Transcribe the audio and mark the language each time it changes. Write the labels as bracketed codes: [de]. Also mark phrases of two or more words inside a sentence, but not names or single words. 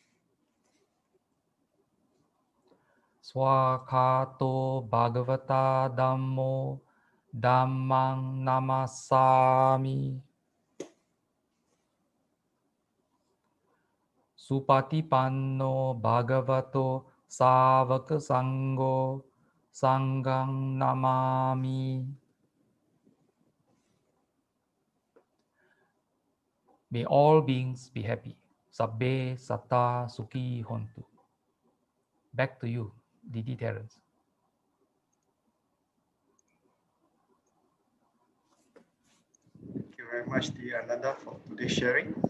[pi] Swakato Bhagavata Dhammo Dhammang Namasami. Supatipanno Bhagavato Savaka Sangho Sanghang Namami. [en] May all beings be happy. [pi] Sabbe Satta Sukhi Hontu. [en] Back to you, Didi Terence. Thank you very much, dear Ananda, for today's sharing.